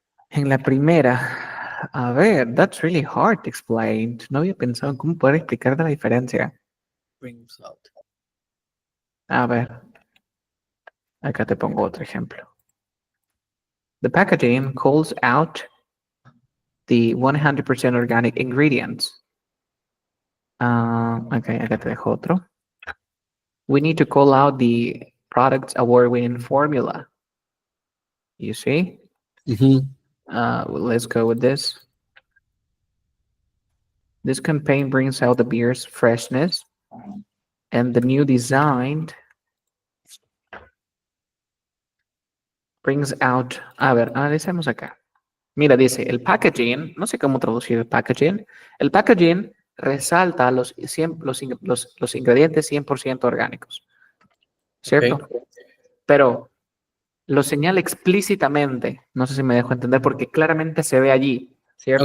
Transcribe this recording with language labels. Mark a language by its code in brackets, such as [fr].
[en] En la primera, a ver, that's really hard to explain. [es] No había pensado en cómo poder explicarte la diferencia. [en] Brings out. [es] A ver, acá te pongo otro ejemplo. [en] The packaging calls out the 100% organic ingredients. [es] Ok, acá te dejo otro. [en] We need to call out the product's award-winning formula. You see? Well, let's go with this. This campaign brings out the beer's freshness and the new design brings out. [es] A ver, analicemos acá. Mira, dice, el packaging, no sé cómo traducir el packaging. El packaging resalta los ingredientes 100% orgánicos, [en] Okay, [es] ¿cierto? Pero lo señala explícitamente, no sé si me dejo entender, porque claramente se ve allí, ¿cierto?